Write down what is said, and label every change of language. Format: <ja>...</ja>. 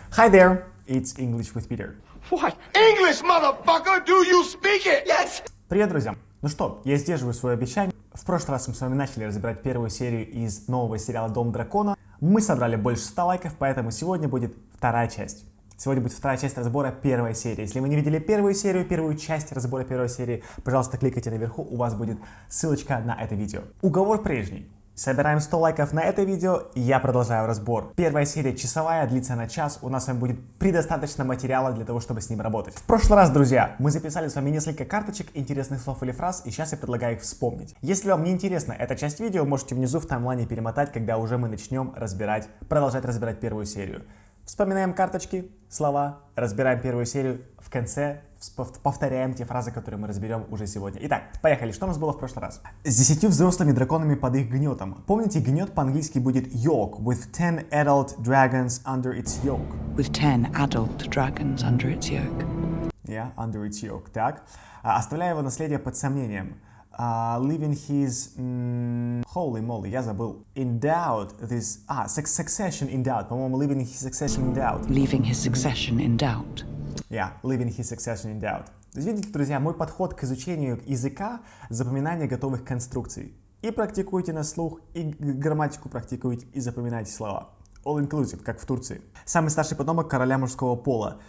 <en>Hi there, it's English with Peter. What? English, motherfucker! Do you speak it? Yes!</en> <ru>Привет, друзья! Ну что, я сдерживаю свое обещание. В прошлый раз мы с вами начали разбирать первую серию из нового сериала «Дом дракона». Мы собрали больше 100 лайков, поэтому сегодня будет вторая часть. Сегодня будет вторая часть разбора первой серии. Если вы не видели первую серию, первую часть разбора первой серии, пожалуйста, кликайте наверху, у вас будет ссылочка на это видео. Уговор прежний. Собираем 100 лайков на это видео, и я продолжаю разбор. Первая серия часовая, длится на час, у нас с вами будет предостаточно материала для того, чтобы с ним работать. В прошлый раз, друзья, мы записали с вами несколько карточек, интересных слов или фраз, и сейчас я предлагаю их вспомнить. Если вам не интересна эта часть видео, можете внизу в таймлайне перемотать, когда уже мы начнем продолжать разбирать первую серию. Вспоминаем карточки, слова, разбираем первую серию, в конце повторяем те фразы, которые мы разберем уже сегодня. Итак, поехали. Что у нас было в прошлый раз? С 10 взрослыми драконами под их гнетом. Помните, гнет по-английски будет</ru> <en>yoke, with 10 adult dragons under its yoke. With 10 adult dragons under its yoke. Yeah, under its yoke.</en> <ru>Так. Оставляя его наследие под сомнением.</ru> <en>Leaving his... holy moly,</en> <ru>я забыл.</ru> <en>Endowed this... succession in doubt.</en> <ru>По-моему,</ru> <en>leaving his succession in doubt. Leaving his succession in doubt. Yeah, leaving his succession in doubt.</en> <ru>То есть, видите, друзья, мой подход к изучению языка — запоминание готовых конструкций. И практикуйте на слух, и грамматику практикуйте, и запоминайте слова.</ru> <en>All inclusive,</en> <ru>как в Турции. Самый старший потомок короля мужского пола.</ru>